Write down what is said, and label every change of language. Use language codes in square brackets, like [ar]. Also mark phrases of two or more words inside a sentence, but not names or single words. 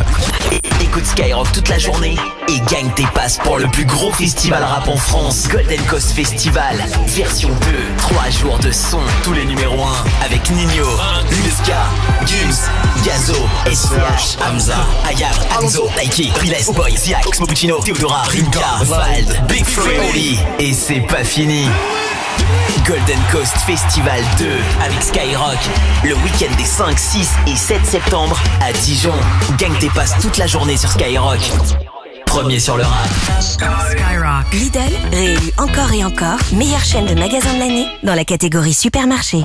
[fr] Écoute Skyrock toute la journée et gagne tes passes pour le plus gros festival rap en France. Golden Coast Festival, version 2, 3 jours de son, tous les numéros 1 avec Nino, Luska, Gims, Gazo, SCH, Hamza, Ayam, Anzo, Taiki, Riles, Boy, Ziak, Oxmo Puccino, Theodora, Rinka, Vald, Big Free, et c'est pas fini. Golden Coast Festival 2 avec Skyrock, le week-end des 5, 6 et 7 septembre à Dijon. Gagne tes passes toute la journée sur Skyrock. Premier sur le rap. Skyrock. Lidl, réélu encore et encore, meilleure chaîne de magasins de l'année dans la catégorie supermarché.